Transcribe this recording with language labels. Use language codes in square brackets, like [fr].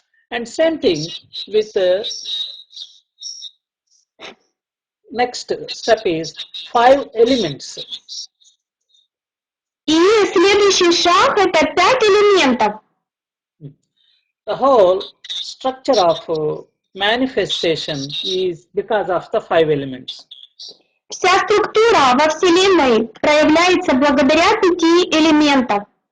[en] And same thing with the next step is 5 elements. [ru] И следующий шаг – это 5 элементов. [en] The whole structure of manifestation is because of the 5 elements. [ru] Вся структура во Вселенной проявляется благодаря 5 элементам.